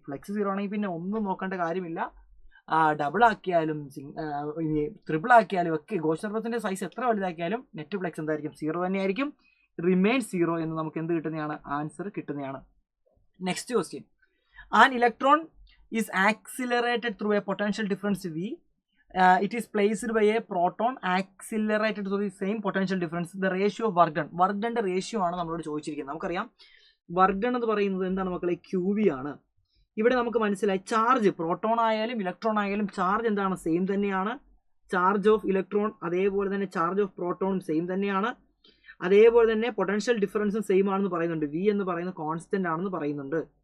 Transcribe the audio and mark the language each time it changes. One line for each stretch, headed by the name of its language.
Malayalam: Flex 0 ആണെങ്കിൽ പിന്നെ ഒന്നും നോക്കേണ്ട കാര്യമില്ല. ഡബിൾ ആക്കിയാലും ട്രിപ്പിൾ ആക്കിയാലും ഒക്കെ ഗോഷൻ സർഫസിന്റെ സൈസ് എത്ര വലുതാക്കിയാലും നെറ്റ് ഫ്ലെക്സ് എന്തായിരിക്കും, 0 തന്നെയായിരിക്കും. റിമെയിൻ 0 എന്ന് നമുക്ക് എന്ത് കിട്ടുന്നതാണ്, ആൻസർ കിട്ടുന്നതാണ്. Next question,
English: An electron is accelerated through a potential difference V. It is placed by a proton accelerated through the same potential difference. The ratio of work done.
Malayalam: Work done ratio ആണ് നമ്മളോട് ചോദിച്ചിരിക്കുന്നത്. നമുക്കറിയാം work done എന്ന് പറയുന്നത് എന്താണ് മക്കളെ, QV ആണ്. ഇവിടെ നമുക്ക് മനസ്സിലായി, ചാർജ് പ്രോട്ടോൺ ആയാലും ഇലക്ട്രോൺ ആയാലും ചാർജ് എന്താണ്, സെയിം തന്നെയാണ്. ചാർജ് ഓഫ് ഇലക്ട്രോൺ അതേപോലെ തന്നെ ചാർജ് ഓഫ് പ്രോട്ടോണും സെയിം തന്നെയാണ്. അതേപോലെ തന്നെ പൊട്ടൻഷ്യൽ ഡിഫറൻസും സെയിം ആണെന്ന് പറയുന്നുണ്ട്. V എന്ന് പറയുന്നത് കോൺസ്റ്റന്റ് ആണെന്ന് പറയുന്നുണ്ട്.